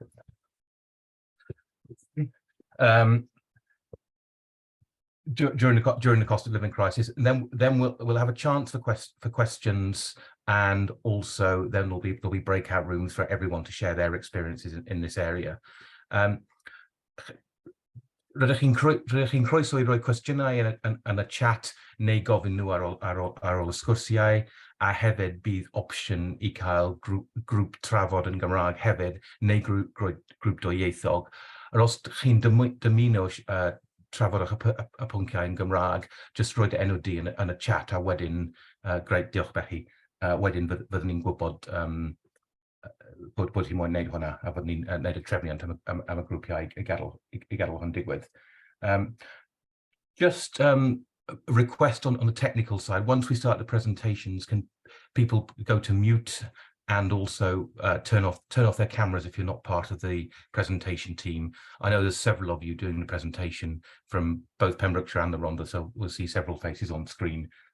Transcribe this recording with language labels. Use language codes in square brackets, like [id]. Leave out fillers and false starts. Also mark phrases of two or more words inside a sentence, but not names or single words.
[en] During the cost of living crisis, and then we'll have a chance for questions, and also then there'll be breakout rooms for everyone to share their experiences in this area. [cy] Rydych chi'n croeso I roi cwestiynau yn y chat neu gofyn nhw ar ôl y sgwrsiau, a hefyd bydd opsiwn I cael grŵp trafod yn Gymraeg hefyd, neu grŵp dwyieithog. Os chi'n dymuno trafod y pwnciau yn Gymraeg, jyst roed enw di yn y chat, a wedyn, greu, diolch Bechi, wedyn fyddwn ni'n gwybod bod hi moyn wneud hwnna, a bod ni'n wneud y trefniant am y grwpiau I gadw hwn digwydd. [en] Just a request on the technical side. Once we start the presentations, can people go to mute and also turn off their cameras if you're not part of the presentation team? I know there's several of you doing the presentation from both Pembrokeshire and the Rhondda, so we'll see several faces on screen.